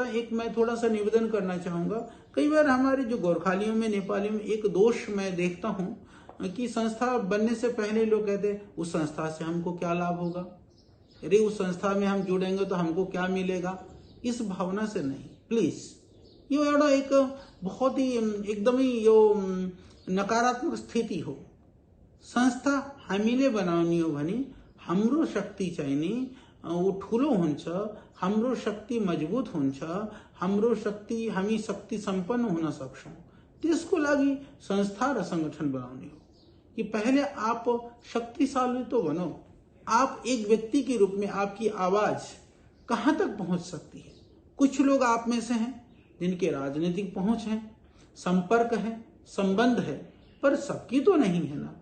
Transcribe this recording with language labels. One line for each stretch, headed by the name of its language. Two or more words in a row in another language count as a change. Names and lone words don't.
Hindi: एक मैं थोड़ा सा निवेदन करना चाहूंगा। कई बार हमारे जो गोरखालियों में, नेपालियों में एक दोष मैं देखता हूं कि संस्था बनने से पहले लोग कहते हैं उस संस्था से हमको क्या लाभ होगा, अरे उस संस्था में हम जुड़ेंगे तो हमको क्या मिलेगा। इस भावना से नहीं,
Nepali: प्लीज। यो एउटा एक
Hindi: बहुत ही
Nepali: एकदमै यो नकारात्मक स्थिति हो। संस्था हामीले बनाउने हो भने हाम्रो शक्ति चाहिँ नि वो ठुलो हुन्छ, हाम्रो शक्ति मजबुत हुन्छ, हाम्रो शक्ति, हामी शक्ति सम्पन्न हुन सक्छौं। त्यसको लागि संस्था र संगठन बनाउने हो कि
Hindi: पहले आप शक्तिशाली तो बनो। आप एक व्यक्ति के रूप में आपकी आवाज कहां तक पहुंच सकती है? कुछ लोग आप में से हैं जिनके राजनीतिक पहुंच है, संपर्क है, संबंध है, पर सबकी तो नहीं है ना।